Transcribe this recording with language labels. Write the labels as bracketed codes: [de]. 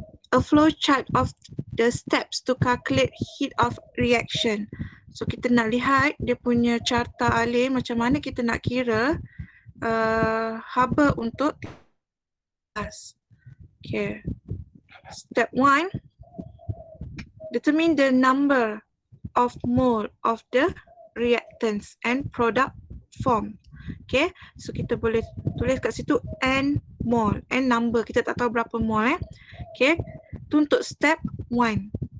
[en] A flow chart of the steps to calculate heat of reaction. [ms] So kita nak lihat dia punya carta alih macam mana kita nak kira haba untuk [en] Okay. Step 1, determine the number of mole of the reactants and product form. [ms] Okay, so kita boleh tulis kat situ N mole, N number, kita tak tahu berapa mole Okay, tu untuk step 1.